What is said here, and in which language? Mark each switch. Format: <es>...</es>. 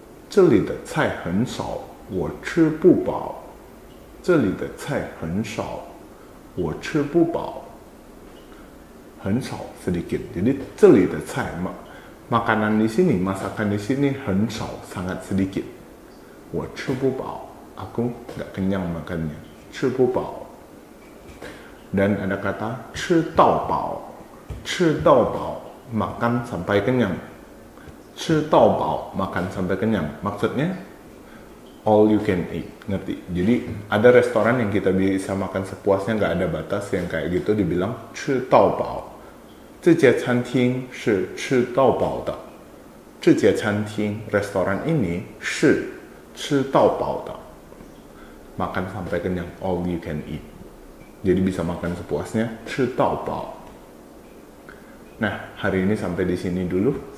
<zh>这里的菜很少，我吃不饱。这里的菜很少，我吃不饱。</zh> <id>很少 sedikit. Jadi</id> <zh>这里的菜</zh> <id>makanan di sini, masakan di sini 很少 sangat sedikit.</id> <zh>我吃不饱.</zh> <id>Aku nggak kenyang makannya.</id> <zh>吃不饱.</zh> <id>Dan ada kata</id> <zh>吃到饱.</zh> <id>吃到饱 makan sampai kenyang. 吃到饱 makan sampai kenyang. Maksudnya all you can eat, ngerti? Jadi ada restoran yang kita bisa makan sepuasnya, nggak ada batas, yang kayak gitu dibilang</id> <zh>吃到饱. 这家餐厅是吃到饱的. 这家餐厅</zh> <id>restoran ini</id> <zh>是吃到饱的.</zh> <id>Makan sampai kenyang, all you can eat. Jadi bisa makan sepuasnya,</id> <zh>吃到饱.</zh> <id>Nah, hari ini sampai di sini dulu.</id>